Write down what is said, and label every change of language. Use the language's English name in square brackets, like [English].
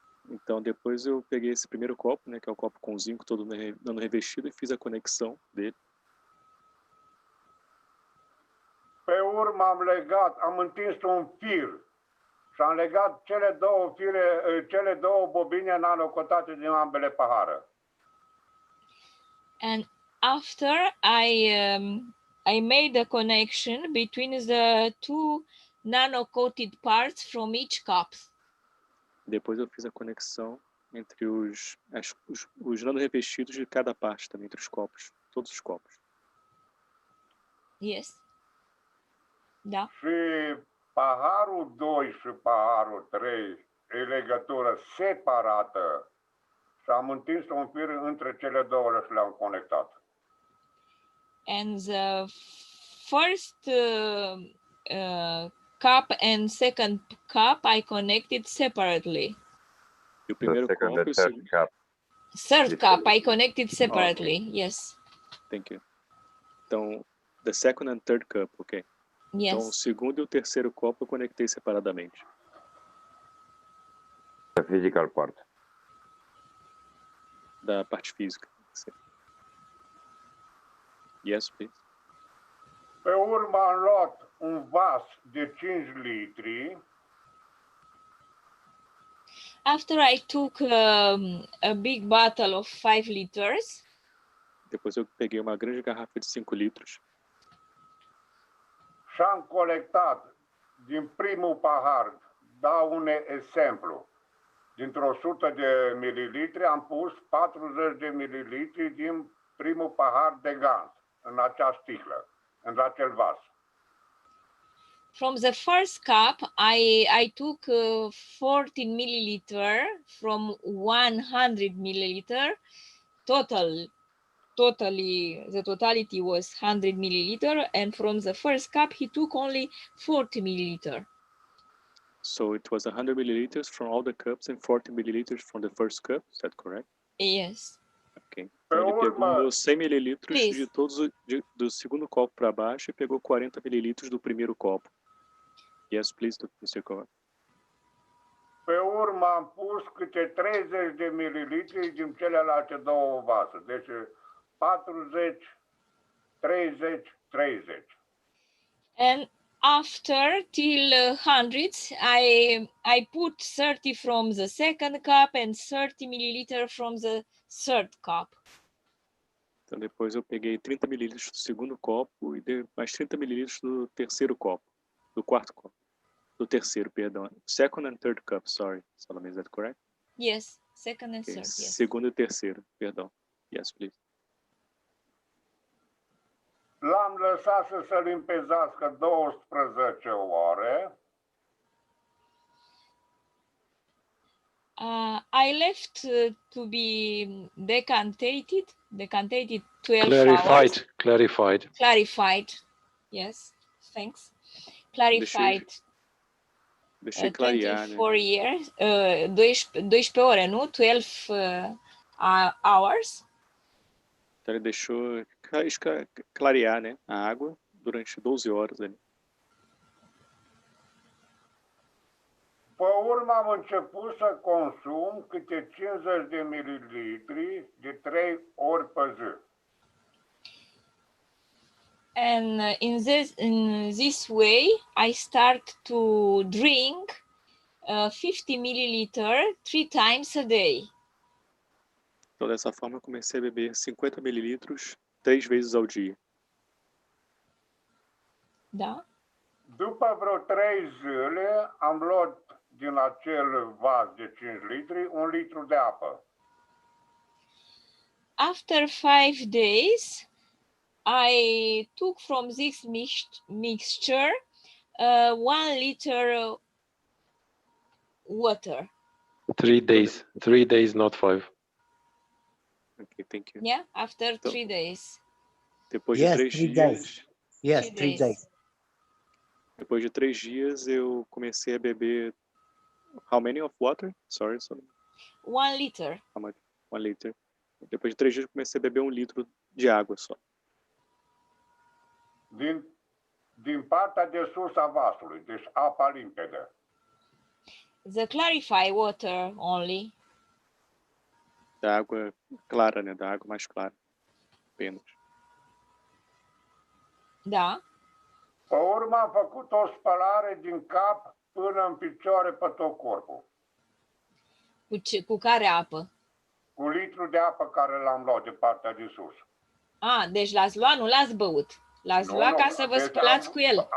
[Portuguese] Então, depois eu peguei esse primeiro copo, né, que é o copo com zinco todo nano revestido, e fiz a conexão dele. [Romanian] Pe urmă am întins un fir și am legat cele două bobine nanocotate din ambele pahare. [English] And after I made a connection between the two nano-coated parts from each cup. [Portuguese] Depois eu fiz a conexão entre os nano revestidos de cada parte também, entre os copos, todos os copos. [English] Yes. [Romanian] Da. Și paharul 2 și paharul 3 e legătură separată și am întins un fir între cele două și le-am conectat. [English] And the first cup and second cup I connected separately. [Portuguese] E o primeiro copo e o segundo [English] cup. Third cup I connected separately. Yes. Thank you. Então, the second and third cup, ok. Yes. [Portuguese] Então, o segundo e o terceiro copo eu conectei separadamente. [English] The physical part. [Portuguese] Da parte física. [English] Yes, please. [Romanian] Pe urmă am luat un vas de 5 litri. [English] After I took a big bottle of 5 liters. [Portuguese] Depois eu peguei uma grande garrafa de 5 litros. [Romanian] Și am colectat din primul pahar, dau un exemplu, dintr-o 100 de mililitri am pus 40 de mililitri din primul pahar de gaz în acea sticlă, în acel vas. [English] From the first cup, I took 40 milliliter from 100 milliliter. Totally, the totality was 100 milliliter, and from the first cup, he took only 40 milliliter. So it was 100 milliliters from all the cups and 40 milliliters from the first cup, is that correct? Yes. Ok. [Portuguese] Então ele pegou 100 mililitros de todos do segundo copo para baixo e pegou 40 mililitros do primeiro copo. [English] Yes, please, Mr. Cohen. [Romanian] Pe urmă am pus câte 30 de mililitri din celelalte două vase. Deci 40, 30, 30. [English] And after till hundreds, I put 30 from the second cup and 30 milliliter from the third cup. [Portuguese] Então depois eu peguei 30 mililitros do segundo copo e mais 30 mililitros do terceiro copo, do quarto copo, do terceiro, perdão. [English] Second and third cup, sorry, Salome, is that correct? Yes, second and third, yes. [Portuguese] Segundo e terceiro, perdão. [English] Yes, please. [Romanian] L-am lăsat să se limpezească 12 ore. [English] I left to be decantated 12 hours. Clarified. Yes, thanks. Clarified. [Portuguese] Deixei clarear, [English] 24 years, [Romanian] 12 ore, nu? [English] 12 hours. [Portuguese] Então ele deixou clarear, né, a água durante 12 horas ali. [Romanian] Pe urmă am început să consum câte 50 de mililitri de 3 ori pe zi. [English] And in this way, I start to drink 50 milliliter 3 times a day. [Portuguese] Então, dessa forma, eu comecei a beber 50 mililitros 3 vezes ao dia. [Romanian] Da? După vreo 3 zile am luat din acel vas de 5 litri 1 litru de apă. [English] After 5 days, I took from this mixture 1 liter water. 3 days. 3 days, not 5. Ok, thank you. Yeah, after 3 days. [Portuguese] Depois de 3 dias... [English] Yes, 3 days. [Portuguese] Depois de 3 dias, eu comecei a beber... [English] How many of water? Sorry. 1 liter. How much? 1 liter. [Portuguese] Depois de 3 dias, eu comecei a beber 1 litro de água só. [Romanian] Din partea de sus a vasului, deci apa limpede. [English] The clarify water only. [Portuguese] Da água clara, né? Da água mais clara. Apenas. [Romanian] Da. Pe urmă am făcut o spălare din cap până în picioare pe tot corpul. Cu care apă? Cu litru de apă care l-am luat de partea de sus. Deci l-ați luat, nu l-ați băut. L-ați luat ca să vă spălați cu el.